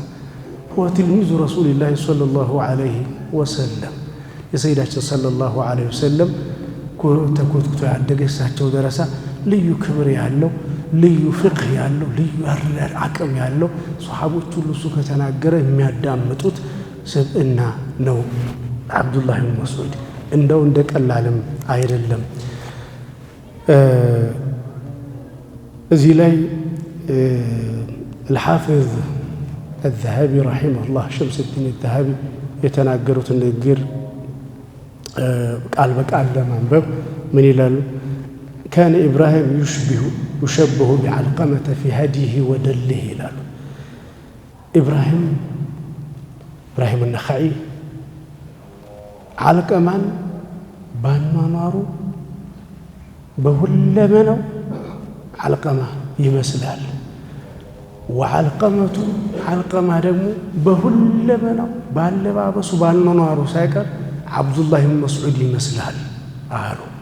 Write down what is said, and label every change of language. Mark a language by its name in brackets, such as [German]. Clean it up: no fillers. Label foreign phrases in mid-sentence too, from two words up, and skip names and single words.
[Arabic] هو تلميذ رسول الله صلى الله عليه وسلم [Amharic] የሰይዳችን [Arabic] صلى الله عليه وسلم [Amharic] ተኮትኩቶ ያደገ እሳቸው ደረሳ ልዩ ክብር ያለው ልዩ ፍቅህ ያለው ልዩ አቅም ያለው ሷሐቦች ሁሉ እሱ ከተናገረ የሚያዳምጡት ስብዕና ነው ዓብዱላህ ብኑ መስዑድ። እንደው እንደ ቀላልም አይደለም። እዚህ ላይ [Arabic] الحافظ الذهبي رحمه الله شمس الدين الذهبي [Amharic] የተናገሩት ንግግር ቃል በቃል ለማንበብ ምን ይላሉ? [Arabic] كان إبراهيم يشبه بعلقمة في هديه ودله [Amharic] ይላሉ። ኢብራሂም النخعي ዓልቀማን ባኗኗሩ በሁለመናው ዓልቀማ ይመስላል። ወዓልቀመቱ ዓልቀማ ደግሞ በሁለመናው ባለባበሱ ባኗኗሩ ሳይቀር ዓብዱላህ ብኑ መስዑድ ይመስላል አሉ።